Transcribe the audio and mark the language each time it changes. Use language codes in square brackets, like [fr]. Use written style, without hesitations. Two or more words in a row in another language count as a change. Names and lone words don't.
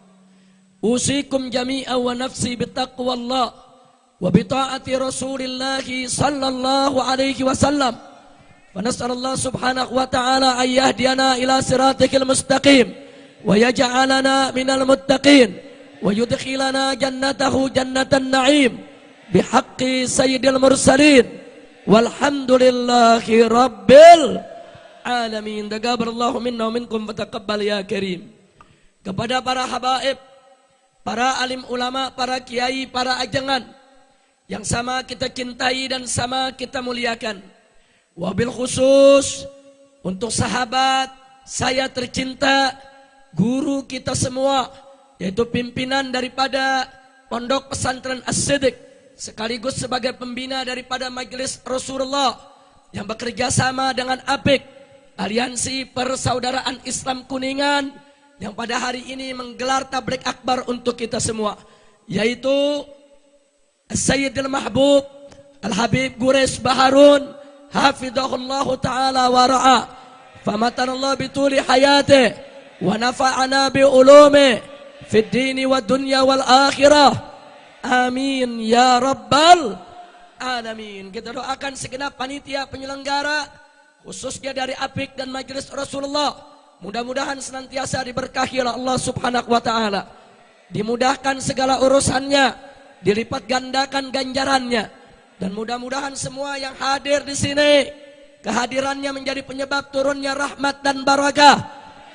[ar] أوصيكم جميعا ونفسي بتقوى الله وبطاعة رسول الله صلى الله عليه وسلم ونسأل الله سبحانه وتعالى أن يهدينا إلى صراطك المستقيم ويجعلنا من المتقين ويدخلنا جنته جنة النعيم بحق سيد المرسلين والحمد لله رب العالمين. تقبل الله منا ومنكم فتقبل يا كريم. [id] Kepada para habaib, para alim ulama, para kiai, para ajangan yang sama kita cintai dan sama kita muliakan. [ar] وبالخصوص [id] untuk sahabat saya tercinta, guru kita semua, yaitu pimpinan daripada Pondok Pesantren As-Siddiq, sekaligus sebagai pembina daripada Majelis Rasulullah yang bekerja sama dengan APIK, Aliansi Persaudaraan Islam Kuningan, yang pada hari ini menggelar tablik akbar untuk kita semua, yaitu [ar] سيدي المحبوب الحبيب Gures باهارون حفظه الله تعالى ورعاه فمتعنا الله بطول حياته ونفعنا بعلومه في الدين والدنيا والآخرة آمين يا رب العالمين. [id] Kita doakan segenap panitia penyelenggara khususnya dari APIK dan Majelis Rasulullah, mudah-mudahan senantiasa diberkahi oleh Allah [ar] سبحانه وتعالى, [id] dimudahkan segala urusannya, dilipat gandakan ganjarannya, dan mudah-mudahan semua yang hadir di sini kehadirannya menjadi penyebab turunnya rahmat dan barakah.